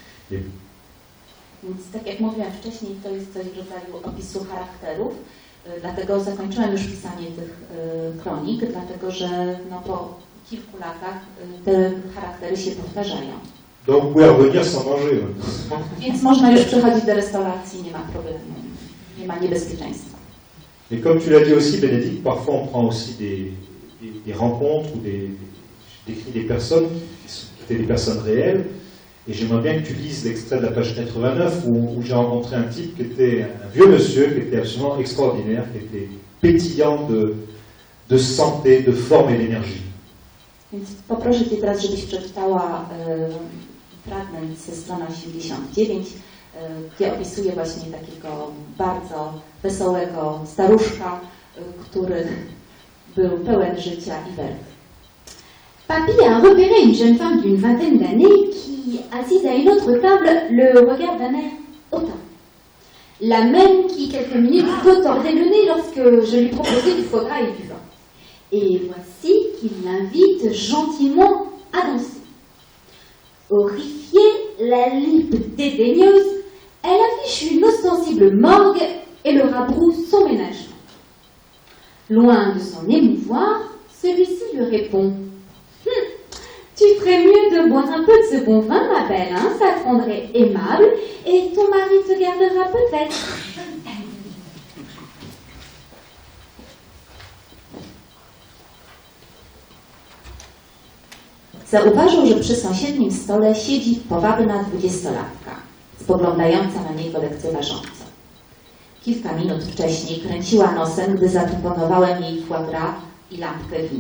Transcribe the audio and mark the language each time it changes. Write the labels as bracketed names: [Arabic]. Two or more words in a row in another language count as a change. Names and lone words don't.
[Polish] Więc tak jak mówiłam wcześniej, to jest coś w rodzaju opisu charakterów, dlatego zakończyłam już pisanie tych kronik, dlatego że po kilku latach te charaktery się powtarzają. [French] Donc, vous pouvez revenir sans manger. [Polish] Więc można już przychodzić do restauracji, nie ma problemu. Nie ma niebezpieczeństwa. [French] Et comme tu l'as dit aussi, Bénédicte, parfois on prend aussi des rencontres ou j'écris des personnes qui étaient des personnes réelles. Et j'aimerais bien que tu lises l'extrait de la page 89 où j'ai rencontré un type qui était un vieux monsieur, qui était absolument extraordinaire, qui était pétillant de santé, de forme et d'énergie. [Polish] Więc poproszę Cię teraz, żebyś przeczytała fragment ze strony 89, gdzie opisuje właśnie takiego bardzo wesołego staruszka, który był pełen życia i werwy. [French] Papy a repéré une jeune femme d'une vingtaine d'années qui, assise à une autre table, le regarde d'un air hautain. La même qui, quelques minutes plus tôt, tordait le nez lorsque je lui proposais du foie gras et du vin. Et voici qu'il l'invite gentiment à danser. Horrifiée, la lippe dédaigneuse, elle affiche une ostensible morgue et le rabroue son ménagement. Loin de s'en émouvoir, celui-ci lui répond « Tu ferais mieux de boire un peu de ce bon vin, ma belle, hein, ça te rendrait aimable, et ton mari te gardera peut-être. » [Polish] Zauważył, że przy sąsiednim stole siedzi powabna 20-latka, spoglądająca na niego lekceważąco. Kilka minut wcześniej kręciła nosem, gdy zaproponowałem jej [French] foie gras [Polish] i lampkę wina.